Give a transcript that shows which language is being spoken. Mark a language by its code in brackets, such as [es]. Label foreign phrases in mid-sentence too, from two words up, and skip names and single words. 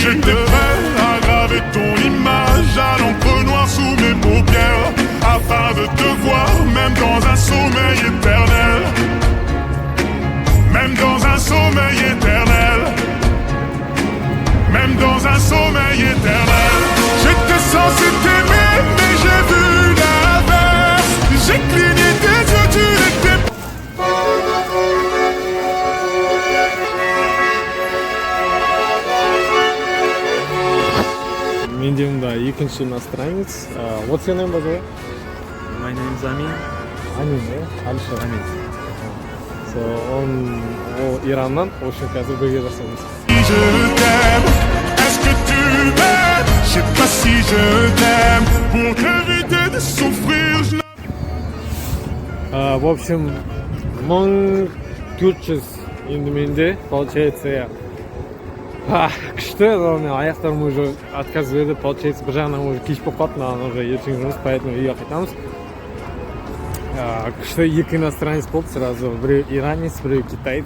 [fr] J'étais prêt à graver ton image à l'encre noire sous mes paupières, afin de te voir même dans un sommeil éternel. Même dans un sommeil éternel. Même dans un sommeil éternel. J'étais censé t'aimer mais j'ai vu l'inverse. J'ai cligné tes yeux, tu n'étais pas. [kk] Менде екінші иностранец. [en] What's your name, by the way? My name is Amin. Amin, yeah? Alsher. Amin. So, [kk] ол Ираннан, очень қазір бірге жасаймыз. [fr] Je t'aime, est-ce que tu m'aimes? Je sais pas si je t'aime. Pour t'éviter de souffrir, je [ru] В общем, [kk] 1400 енді менде, получается, күшті, но мен аяқтарым уже отказ берді, получается, бір жағынан уже кеш болып қалды, маған уже ертең жұмыс, поэтому үйге қайтамыз. Күшті екі иностранец болды сразу, біреу иранец, біреу китаец.